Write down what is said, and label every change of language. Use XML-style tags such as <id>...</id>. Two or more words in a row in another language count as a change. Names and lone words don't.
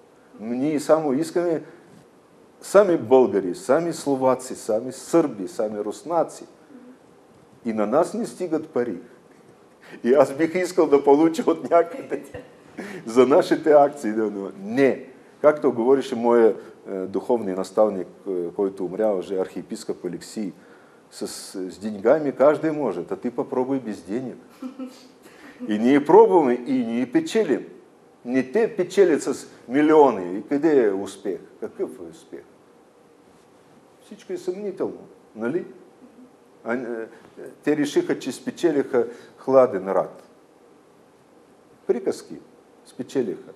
<bg>Ние само искаме сами българи, сами словаци, сами сърби, сами руснаци. И на нас не стигат пари. И аз бих искал да получа от някъде за нашите акции. Не. Както говореше моя духовния наставник, който умрял,</bg> <ru>же архиепископ Алексий, с деньгами каждый может, а ты попробуй без денег.</ru> <bg>И ние пробваме, и ние печелим. Не те печелят с милиони. И къде е успех? Какъв е успех? Всичко е съмнително, нали? Те решиха, че спечелиха хладен рад. Приказки спечелиха.</bg>